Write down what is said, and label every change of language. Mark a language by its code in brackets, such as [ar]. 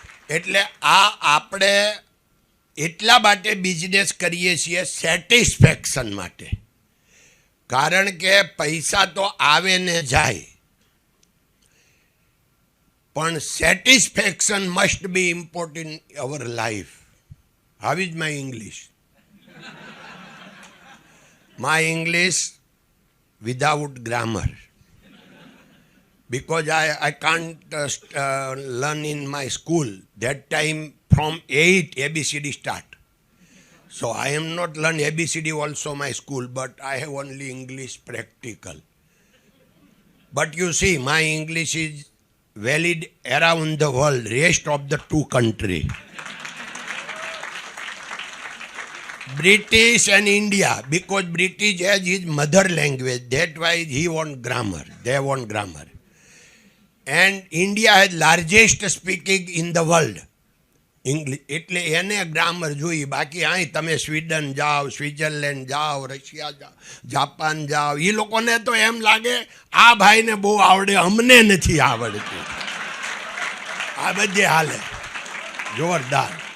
[gu] એટલે આ આપણે એટલા માટે બિઝનેસ કરીએ છીએ સેટિસ્ફેક્શન માટે. કારણ કે પૈસા તો આવે ને જાય, પણ [en] Satisfaction must be important in our life. How is my English? My English without grammar, because I can't learn in my school. That time from 8 ABCD start. So I am not learn ABCD also my school, but I have only English practical. But you see, my English is valid around the world, rest of the 2 countries. British and India, because British has his mother language, that's why he want grammar, they want grammar. And India has largest speaking in the world, English. [gu] એટલે એને grammar જોઈએ. બાકી અહીં તમે Sweden જાઓ, Switzerland જાઓ, Russia જાઓ, Japan જાઓ, એ લોકોને તો એમ લાગે આ ભાઈને બહુ આવડે, અમને નથી આવડતું. આ બધે હાલે જોરદાર.